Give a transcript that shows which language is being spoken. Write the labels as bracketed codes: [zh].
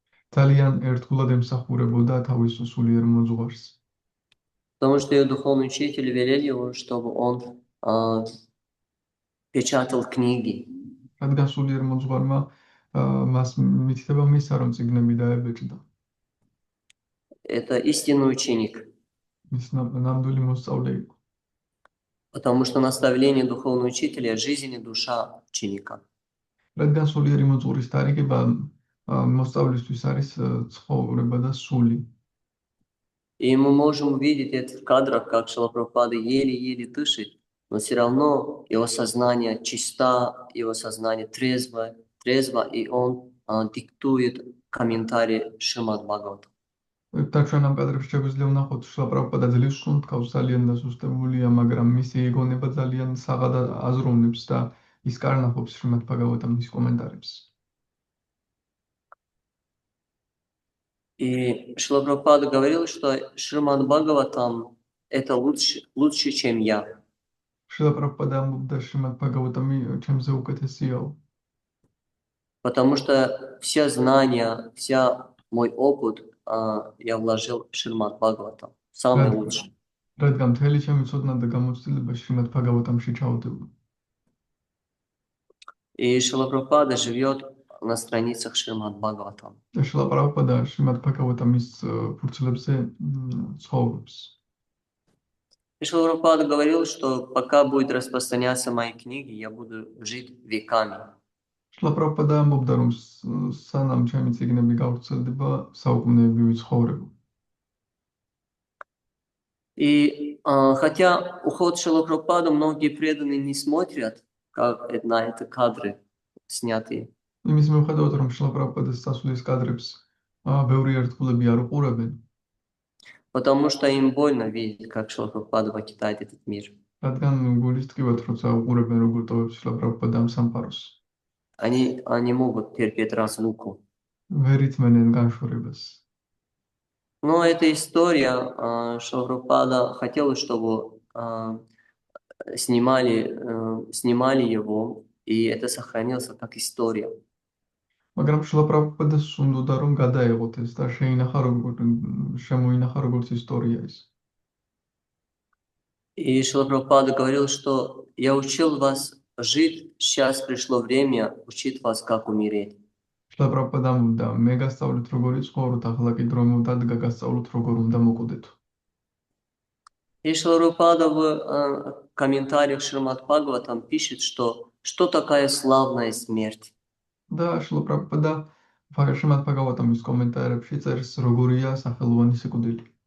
[ka] ძალიან ერთგულად ემსახურებოდა თავის სულიერ მოძღვარს. [ru] Потому что ее духовный учитель велел его, чтобы он печатал книги. [ka] რადგან სულიერ მოძღვარმა მას მითითება მისცა, რომ წიგნები დაებეჭდა. [ru] Это истинный ученик. [ka] ის ნამდვილი მოსწავლე იყო. [ru] Потому что наставление духовного учителя – жизнь и душа ученика. [ka] რადგან სულიერი მოძღვრის თარიღება მოსწავლისთვის არის ცხოვრება და სული. [ru] И мы можем увидеть это в кадрах, как Шрила Прабхупада еле-еле дышит, но все равно его сознание чисто, его сознание трезво, и он диктует комментарии Шримад Бхагавата. [ka] და ჩვენ ამ კადრებში შეგვიძლია ვნახოთ შრილა პრაბჰუპადა ძლივს სუნთქავს, ძალიან დასუსტებულია, მაგრამ მისი ეგონება ძალიან საღად აზროვნებს და ის კარნახობს შრიმად ბჰაგავატამ მის კომენტარებს. [ru] И Шрила Прабхупада говорил, что Шримад Бхагаватам это лучше, чем я. [ka] შრილა პრაბჰუპადა ამბობდა შრიმად ბჰაგავატამი ჩემზე უკეთესიაო. [ru] Потому что все знания, вся мой опыт я вложил в Шримад Бхагаватам. Самый лучший. [ka] რადგან მთელი ჩემი ცოდნა და გამოცდილება შრიმად ბჰაგავატამში ჩაუდებდა. [ru] И Шрила Прабхупада живет на страницах Шримад Бхагаватам. [ka] და შრილა პრაბჰუპადა შრიმად ბჰაგავატამის ფურცლებზე ცხოვრობს. [ru] И Шрила Прабхупада говорил, что пока будет распространяться мои книги, я буду жить веками. [ka] შრილა პრაბჰუპადა ამბობდა, რომ სანამ ჩემი წიგნები გავრცელდება, საუკუნეები ვიცხოვრებ. [ru] И хотя уход Шрила Прабхупады многие преданные не смотрят, как на эти кадры снятые. [ka] იმის მიუხედავად, რომ შრილა პრაბჰუპადის სასulis კადრებს ბევრი ერთგულები არ უყურებენ, [ru] Потому что им больно видеть, как Шрила Прабхупада покидает этот мир. [ka] რადგან გულის ტკივათ, როცა უყურებენ, როგორ ტოვებს შრილა პრაბჰუპადა ამ სამყაროს. [ru] Они не могут терпеть разлуку. [ka] ვერ ითმენენ განშორებას. [ru] Но эта история, Шрила Прабхупада хотел, чтобы снимали его, и это сохранилось как история. [ka] მაგრამ შრილა პრაბჰუპადას უნდოდა რომ გადაეღოთ ეს და შემოინახა როგორც ისტორია ის. [ru] И Шрила Прабхупада говорил, что я учил вас жить, сейчас пришло время учить вас, как умереть. [ka] შრილა პრაბჰუპადა ამბობდა, მე გასწავლით როგორ იცხოვროთ, ახლა კი დრო მოდადგა გასწავლოთ როგორ უნდა მოკვდეთ. [ru] И Шрила Прабхупада в комментариях Шримад Бхагаватам пишет, что такая славная смерть. [ka] და შრილა პრაბჰუპადა შრიმად ბჰაგავატამის კომენტარებში წერს, როგორია სახელოვანი სიკვდილი.